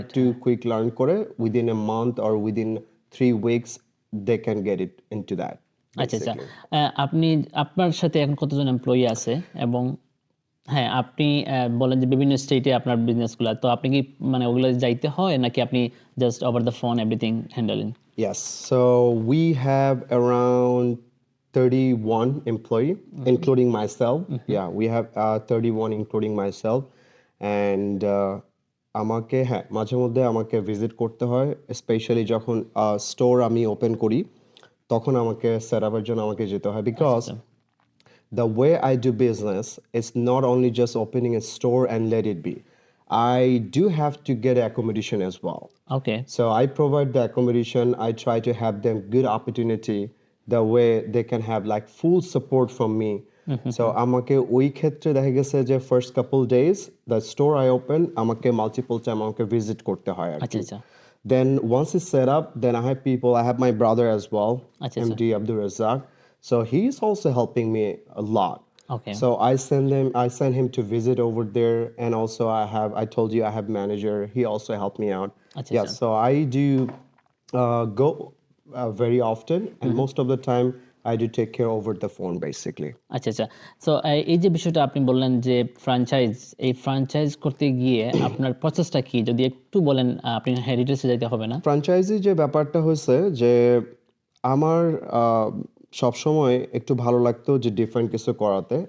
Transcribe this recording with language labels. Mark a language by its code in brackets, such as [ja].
[en] একটু quick learn করে within a month or within 3 weeks they can get it into that. [bn] আচ্ছা, আচ্ছা। আপনি, আপনার সাথে এখন কতজন এমপ্লয়ি আছে? এবং হ্যাঁ, আপনি বলেন যে বিভিন্ন স্টেটে আপনার বিজনেসগুলা। তো আপনি কি মানে ওগুলা যাইতে হয়, নাকি আপনি just over the phone everything handling? [en] Yes, so we have around 31 employee, including myself. Yeah, we have 31 including myself. [bn] And আমাকে হ্যাঁ মাঝে মধ্যে আমাকে ভিজিট করতে হয়, স্পেশালি যখন স্টোর আমি ওপেন করি, তখন আমাকে সেট আপের জন্য আমাকে যেতে হয়। [en] Because the way I do business is not only just opening a store and let it be. I do have to get accommodation as well. [bn] Okay. [en] So I provide the accommodation. I try to have them good opportunity, the way they can have like full support from me. [bn] So আমাকে ওই ক্ষেত্রে দেখা গেছে যে [en] first couple days the store I open [bn] আমাকে multiple time আমাকে visit করতে হয় আর আচ্ছা, কি। আচ্ছা। [en] Then once it's set up, then I have people. I have my brother as well, [bn] আচ্ছা, আচ্ছা। [en] MD Abdul Razak. So he's also helping me a lot. [bn] Okay. [en] So I send him to visit over there, and also I told you I have manager. He also helped me out. [bn] আচ্ছা, [en] Yeah, [bn] আচ্ছা। [en] so I do go very often, and most of the time I do take care over the phone basically. [bn] আচ্ছা, আচ্ছা। So এই যে বিষয়টা আপনি বললেন যে ফ্র্যাঞ্চাইজ, এই ফ্র্যাঞ্চাইজ করতে গিয়ে আপনার প্রসেসটা কি? যদি একটু বলেন, আপনি হ্যাঁ ডিটেইলসে যাইতে হবে না। ফ্র্যাঞ্চাইজি যে ব্যাপারটা হয়েছে যে আমার সবসময় একটু ভালো লাগতো যে ডিফারেন্ট কিছু করাতে।